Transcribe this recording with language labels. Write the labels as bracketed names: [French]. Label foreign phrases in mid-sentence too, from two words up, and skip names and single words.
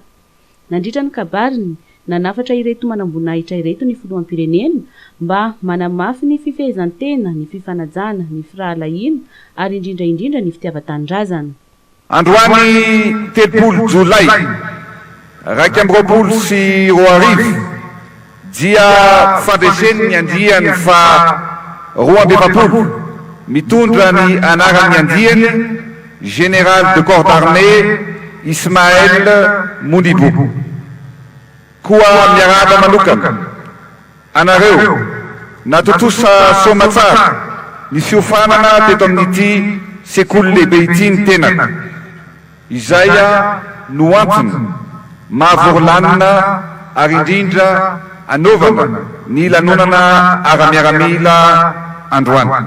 [Malagasy] Nandritra ny kabariny nanafatra ireto manamboninahitra ireto ny filoham-pirenena mba manamafy ny fifehezantena, ny fifanajana, ny firahalahiana ary indrindra ny fitiavan-tanindrazana. Androany 3 Jolay 2020 sy 2020 dia fandresen'ny andiany fa 2020 mitondra ny anaran'ny andiany [French] Général de corps d'armée [Malagasy] Ismaël Mbonibo. Koa miarahaba manokana anareo natotosa soamatsara ny fiofanana teto amin'ity sekoly lehibe ity ny tenaka. Izay no antony mahavory-lanina ary indrindra anaovana ny lanonana ara-miaramila androany.